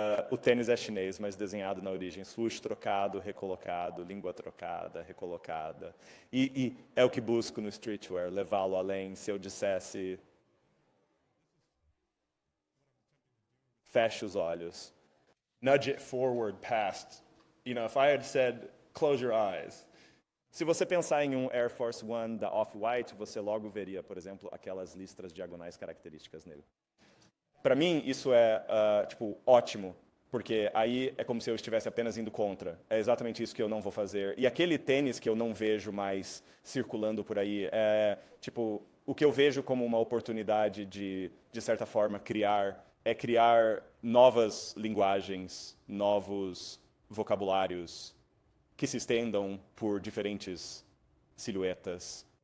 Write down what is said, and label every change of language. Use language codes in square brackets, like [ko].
[pt] O tênis é chinês, mas desenhado na origem. Swoosh trocado, recolocado, língua trocada, recolocada. E é o que busco no streetwear, levá-lo além. Se eu dissesse, feche os olhos. [en] Nudge it forward past. You know, if I had said, close your eyes. [pt] Se você pensar em um Air Force One da Off-White, você logo veria, por exemplo, aquelas listras diagonais características nele. Para mim, isso é ótimo, porque aí é como se eu estivesse apenas indo contra. É exatamente isso que eu não vou fazer. E aquele tênis que eu não vejo mais circulando por aí, o que eu vejo como uma oportunidade de certa forma, criar novas linguagens, novos vocabulários que se estendam por diferentes silhuetas.